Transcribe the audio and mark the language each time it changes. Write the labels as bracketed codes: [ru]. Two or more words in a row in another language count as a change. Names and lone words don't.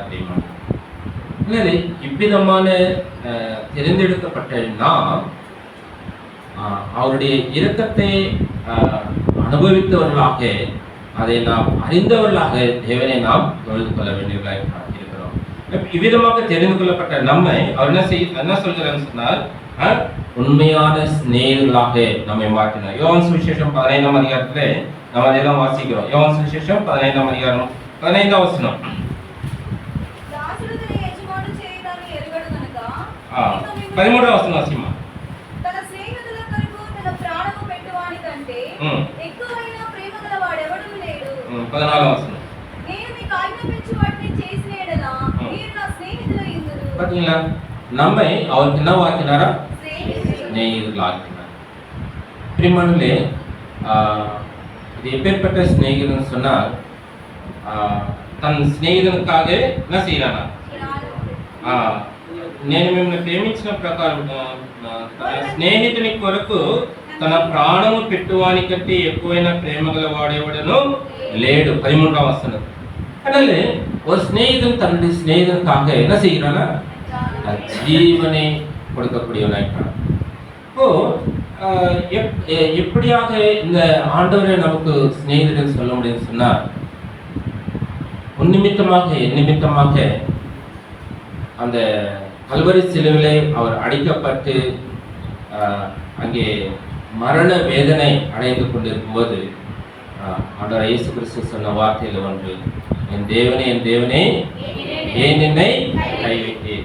[ta] அப்படிமா இவ்விதமான தேர்ந்தெடுக்கப்பட்ட நாம் அவருடைய இரக்கத்தை அனுபவித்தவர்களாக, அதை நாம் அறிந்தவர்களாக தேவனை நாம் தொழுது கொள்ள வேண்டியவர்களாக இருக்கிறோம். இவ்விதமாக தெரிந்து கொள்ளப்பட்ட நம்மை அவர் என்ன சொல்கிறான்னு சொன்னால், உண்மையான சிநேகிதர்களாக நம்மை மாற்றினார். யோவான் சுவிசேஷம் 15ஆம் அதிகாரத்திலே நம்ம அதெல்லாம் வாசிக்கிறோம். யோவான் சுவிசேஷம் 15ஆம் அதிகாரம் 15ஆம் வசனம். [te] 13వ వచనం వాసిమా. తన స్నేహితుల కొరకు తన ప్రాణము పెట్టువాని కంటే ఎక్కువైన ప్రేమ గల వాడెవడూ లేడు. 14వ వచనం. నేను మీకు ఆజ్ఞాపించు వాటిని చేసిన యెడల మీరు నా స్నేహితులయ్యుందురు. [ta] பாத்தீங்களா? நம்மை அவர் என்ன வாக்கினாரா? ஸ்நேகிதர்களாக்கினார். பிரியமானவர்களே, இது எப்பேற்பட்ட ஸ்நேகிதன் சொன்னால், தன் స్నేహితునికాக என்ன செய்யறானா? [te] నేను మిమ్మల్ని ప్రేమించిన ప్రకారం స్నేహితుని కొరకు తన ప్రాణము పెట్టువాని కంటే ఎక్కువైన ప్రేమ గల వాడేవాడను లేడు. 13వ వచనం. [ta] அதனால ஒரு ஸ்நேகிதன் தன்னுடைய ஸ்நேகிதனுக்காக என்ன செய்யறானா? ஜீவனை கொடுக்கக்கூடியவனாயிருக்கிறான். இப்போ எப்படியாக இந்த ஆண்டவரை நமக்கு ஸ்நேகிதன் சொல்ல முடியும்னு சொன்னா, நிமித்தமாக அந்த கல்வரி சிலுவிலே அவர் அடிக்கப்பட்டு அங்கே மரண வேதனை அடைந்து கொண்டிருக்கும் போது ஆண்டவர் இயேசு கிறிஸ்து சொன்ன வார்த்தையில் ஒன்று, என் தேவனே ஏன் என்னை கைவிட்டேன்.